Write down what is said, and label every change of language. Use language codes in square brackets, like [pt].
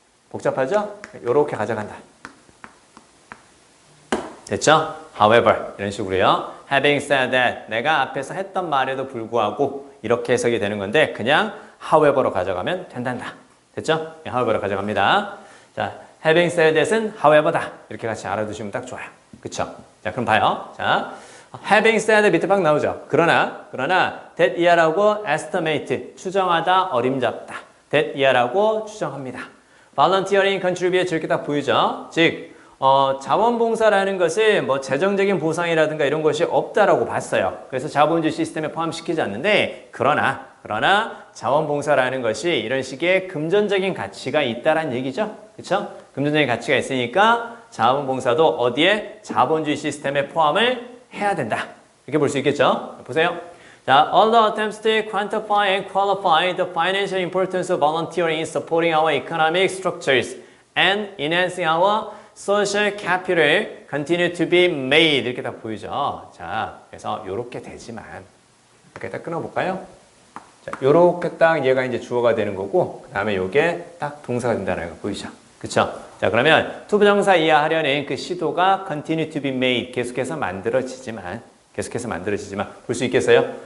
[ko] 복잡하죠? 요렇게 가져간다. 됐죠? However, 이런 식으로요. [en] Having said that, [ko] 내가 앞에서 했던 말에도 불구하고 이렇게 해석이 되는 건데 그냥 however로 가져가면 된단다. 됐죠? however로 가져갑니다. 자, [en] having said that [ko] 은 however다. 이렇게 같이 알아두시면 딱 좋아요. 그쵸? 자, 그럼 봐요. 자, having said 밑에 막 나오죠. 그러나 [en] that year [ko] 라고 estimate, 추정하다, 어림잡다. [en] that year [ko] 라고 추정합니다. [en] volunteering, contribute [ko] 이렇게 딱 보이죠? 즉, 자원봉사라는 것은 뭐 재정적인 보상이라든가 이런 것이 없다라고 봤어요. 그래서 자본주의 시스템에 포함시키지 않는데 그러나 자원봉사라는 것이 이런 식의 금전적인 가치가 있다라는 얘기죠. 그렇죠? 금전적인 가치가 있으니까 자원봉사도 어디에? 자본주의 시스템에 포함을 해야 된다. 이렇게 볼 수 있겠죠? 보세요. [en] 자, all the attempts to quantify and qualify the financial importance of volunteering in supporting our economic structures and enhancing our social capital continue to be made. [ko] 이렇게 딱 보이죠. 자, 그래서 요렇게 되지만 이렇게 딱 끊어볼까요? 자, 요렇게 딱 얘가 이제 주어가 되는 거고 그 다음에 요게 딱 동사가 된다는 거 보이죠? 그쵸? 자, 그러면 투부정사 이하하려는 그 시도가 [en] continue to be made [ko] 계속해서 만들어지지만 볼 수 있겠어요?